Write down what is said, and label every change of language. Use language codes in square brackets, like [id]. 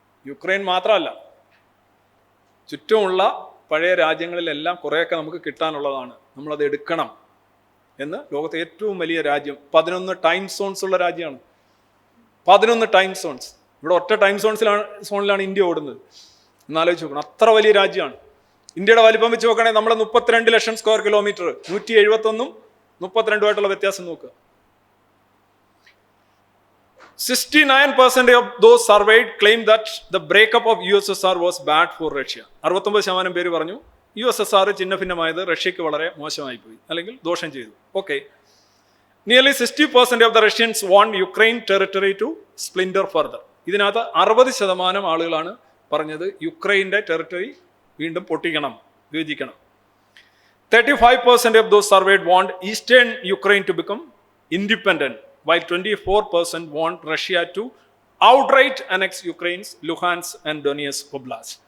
[ml] Ukraine മാത്രമല്ല, ചുറ്റുമുള്ള പഴയ രാജ്യങ്ങളിലെല്ലാം കുറേയൊക്കെ നമുക്ക് കിട്ടാനുള്ളതാണ്, നമ്മളത് എടുക്കണം എന്ന് ലോകത്തെ ഏറ്റവും വലിയ രാജ്യം, 11 ടൈം സോൺസ് ഉള്ള രാജ്യമാണ്. 11 ടൈം സോൺസ്. ഇവിടെ ഒറ്റ ടൈം സോണിലാണ് ഇന്ത്യ ഓടുന്നത്. എന്നാലോചിച്ച് നോക്കണം, അത്ര വലിയ രാജ്യമാണ്. ഇന്ത്യയുടെ വലിപ്പം വെച്ച് നോക്കുകയാണെങ്കിൽ നമ്മൾ 32 ലക്ഷം സ്ക്വയർ കിലോമീറ്റർ, 171 32 വ്യത്യാസം നോക്കുക. [en] 69% of those surveyed claim that the breakup of USSR was bad for Russia. [ml] 69% പേര് പറഞ്ഞു USSR ചിഹ്ന ഭിന്നമായത് റഷ്യക്ക് വളരെ മോശമായി പോയി, അല്ലെങ്കിൽ ദോഷം ചെയ്തു. Okay. [en] Nearly 60% of the Russians want Ukraine territory to splinter further. [ml] ഇതിനകത്ത് 60% ആളുകളാണ് പറഞ്ഞത് യുക്രൈൻ്റെ ടെറിട്ടറി വീണ്ടും പൊട്ടിക്കണം, വിഭജിക്കണം. [en] 35% of those surveyed want Eastern Ukraine to become independent, while 24% want Russia to outright annex Ukraine's Luhansk and Donetsk Oblast.